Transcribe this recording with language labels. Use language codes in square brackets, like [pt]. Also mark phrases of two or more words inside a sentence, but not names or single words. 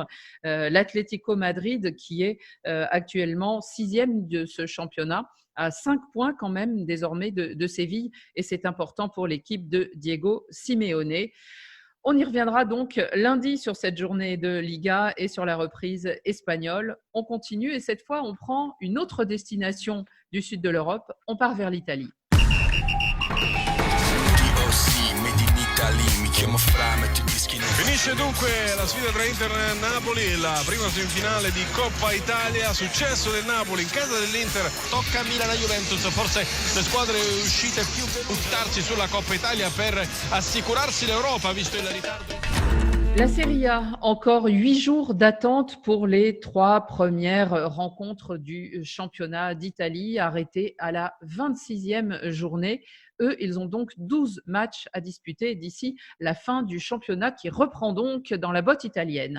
[fr] L'Atlético Madrid, qui est actuellement 6e de ce championnat, à 5 points quand même désormais de Séville, et c'est important pour l'équipe de Diego Simeone. On y reviendra donc lundi sur cette journée de Liga et sur la reprise espagnole. On continue et cette fois, on prend une autre destination du sud de l'Europe. On part vers l'Italie. [it] Finisce dunque la sfida tra Inter e Napoli, la prima semifinale di Coppa Italia, successo del Napoli in casa dell'Inter, tocca a Milan e Juventus, forse le squadre uscite più per buttarsi sulla Coppa Italia per assicurarsi l'Europa visto il ritardo. [fr] La Serie A, encore 8 jours d'attente pour les 3 premières rencontres du championnat d'Italie, arrêtées à la 26e journée. Eux, ils ont donc 12 matchs à disputer d'ici la fin du championnat qui reprend donc dans la botte italienne.